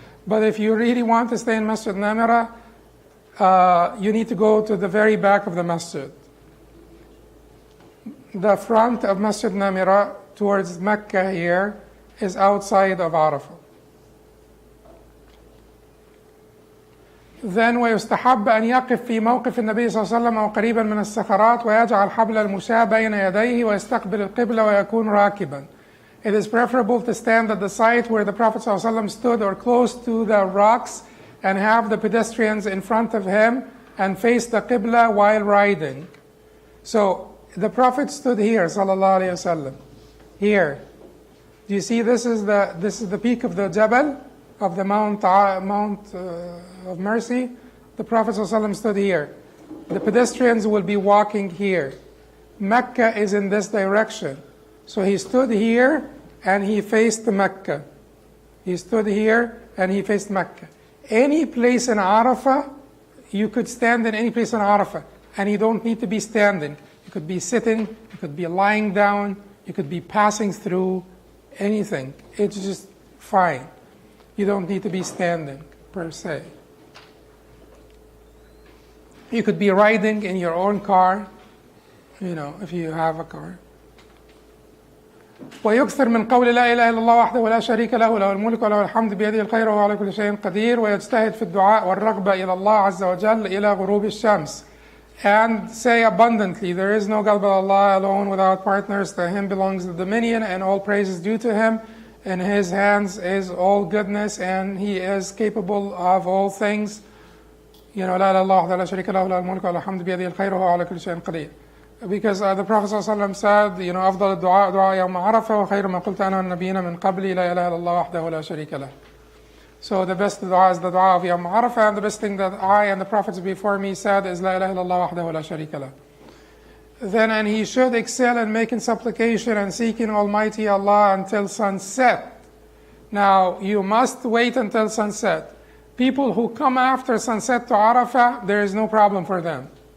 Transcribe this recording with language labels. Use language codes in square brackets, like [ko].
[en] But if you really want to stay in Masjid Namira, you need to go to the very back of the masjid. The front of Masjid Namira towards Mecca here is outside of Arafah. Then [ar] ويستحب أن يقف في موقف النبي صلى الله عليه وسلم أو قريبا من الصخرات ويجعل حبل المشاة بين يديه ويستقبل القبلة ويكون راكبا. [en] It is preferable to stand at the site where the Prophet [ar] صلى الله عليه وسلم [en] stood or close to the rocks and have the pedestrians in front of him and face the Qibla while riding. So the Prophet stood here, sallallahu alaihi wasallam. Here. Do you see this is the peak of the Jabal, of the Mount of Mercy? The Prophet sallallahu alaihi wasallam stood here. The pedestrians will be walking here. Mecca is in this direction. So he stood here and he faced Mecca. He stood here and he faced Mecca. Any place in Arafah, you could stand in any place in Arafah, and you don't need to be standing. You could be sitting, you could be lying down, you could be passing through, anything. It's just fine. You don't need to be standing, per se. You could be riding in your own car, if you have a car. [ar] ويكثر من قول لا إله إلا الله وحده لا شريك له له الملك وله الحمد بيده الخير وهو على كل شيء قدير ويجتهد في الدعاء والرغبة إلى الله عز وجل إلى غروب الشمس. [en] And say abundantly, there is no God but Allah alone without partners. To Him belongs the dominion and all praise is due to Him. In His hands is all goodness and He is capable of all things. [ar] لا إله إلا الله وحده لا شريك له له الملك وله الحمد بيده الخير وهو على كل شيء قدير. [en] Because the Prophet ﷺ said, [ar] أفضل الدعاء دعاء يوم عرفة وخير ما قلت أنا والنبيين من قبلي لا إله إلا الله وحده لا شريك له. [en] So the best dua is the dua of Yawm Arafah, and the best thing that I and the prophets before me said is [ar] La ilaha illallah wahdahu la sharika lah. [en] Then, and he should excel in making supplication and seeking Almighty Allah until sunset. Now, you must wait until sunset. People who come after sunset to Arafah, there is no problem for them.